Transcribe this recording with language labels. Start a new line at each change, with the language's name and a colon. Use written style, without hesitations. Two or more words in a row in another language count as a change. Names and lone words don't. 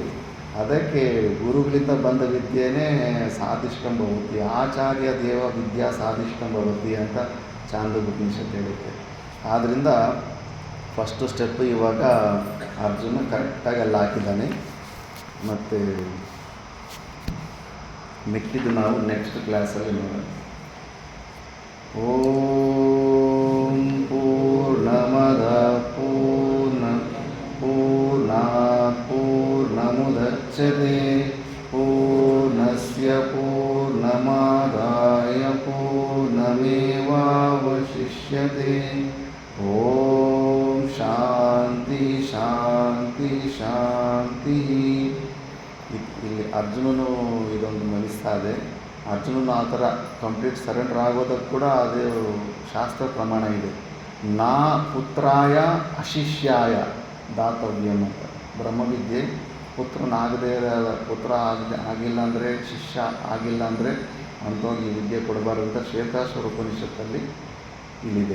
Kannada: ಅದಕ್ಕೆ ಗುರುಗಳಿಂದ ಬಂದ ವಿದ್ಯೆಯೇ ಸಾಧಿಷ್ಕಂಭವತಿ,
Sanskrit: ಆಚಾರ್ಯ ದೇವ ವಿದ್ಯಾ ಸಾಧಿಷ್ಕಂಭವತಿ
Kannada: ಅಂತ ಚಾಂದೋಗ್ಯೋಪನಿಷತ್ತು ಹೇಳುತ್ತೆ. ಆದ್ದರಿಂದ
English: first step
Kannada: ಇವಾಗ ಅರ್ಜುನ ಕರೆಕ್ಟಾಗಿ ಅಲ್ಲಿ ಹಾಕಿದ್ದಾನೆ. ಮತ್ತು ಮಿಕ್ಕಿದ್ದು ನಾವು ನೆಕ್ಸ್ಟ್ ಕ್ಲಾಸಲ್ಲಿ ನೋಡೋಣ.
Sanskrit: ಓಂ ಪೂರ್ಣಮದ ಪೂರ್ಣಾತ್ ಪೂರ್ಣಮುದಚ್ಯತೆ ಪೂರ್ಣಸ್ಯ ಪೂರ್ಣಮಾದಾಯ ಪೂರ್ಣಮೇವಾವಶಿಷ್ಯತೆ. ಓಂ ಶಾಂತಿ ಶಾಂತಿ ಶಾಂತಿ.
Kannada: ಇಲ್ಲಿ ಅರ್ಜುನನು ಇದೊಂದು ಮನಿಸ್ತಾ ಇದೆ. ಅರ್ಜುನನು ಆ ಥರ
English: complete surrender
Kannada: ಆಗೋದಕ್ಕೆ ಕೂಡ ಅದೇ ಶಾಸ್ತ್ರ ಪ್ರಮಾಣ ಇದೆ.
Sanskrit: ನಾ ಪುತ್ರಾಯ ಅಶಿಷ್ಯಾಯ ದಾತವ್ಯಂ ಅಂತ.
Kannada: ಬ್ರಹ್ಮವಿದ್ಯೆ ಪುತ್ರನಾಗದೇ ಪುತ್ರ ಆಗಿಲ್ಲ ಅಂದರೆ, ಶಿಷ್ಯ ಆಗಿಲ್ಲ ಅಂದರೆ ಅಂಥವ್ರಿಗೆ ಈ ವಿದ್ಯೆ ಕೊಡಬಾರ್ದು ಅಂತ ಶ್ವೇತಾಶ್ವರ ಉಪನಿಷತ್ತಲ್ಲಿ ಇಲ್ಲಿದೆ.